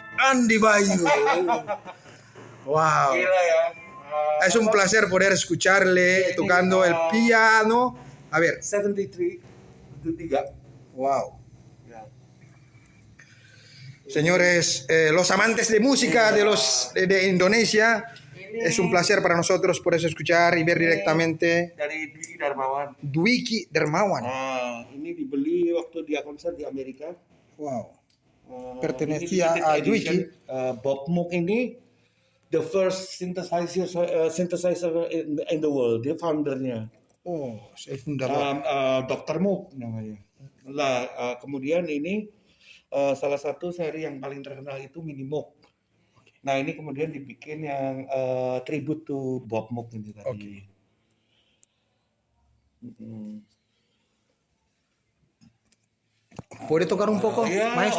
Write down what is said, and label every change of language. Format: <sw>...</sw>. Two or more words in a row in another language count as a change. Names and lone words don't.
<id>Andi Bayu. Wow. Gila ya.</id> <es>Es un placer poder escucharle tocando el piano. A ver.</es> <id>73 itu 3. Wow. Ya.</id> <es>Señores, los amantes de música de Indonesia, es un placer para nosotros por eso escuchar y ver directamente</es> <id>Dari Dwiki Darmawan. Dwiki Darmawan. Ini dibeli waktu dia konser di Amerika. Wow. Ini</id> <es>Pertenecía</es> <en>limited a edition.</en> <id>Dwiki. Bob Moog ini</id> <en>the first synthesizer in the world.</en> <id>Dia foundernya.</id> <es>Oh, es el fundador.</es> <id>Dr. Moog namanya. Lah, kemudian ini salah satu seri yang paling terkenal itu Mini Moog. Nah, ini kemudian dibikin yang</id> <en>tribute to</en> <id>Bob Moog ini tadi. Oke.</id> <es>¿Puede tocar un poco,</es> <id>Ya,</id> <es>maestro?</es>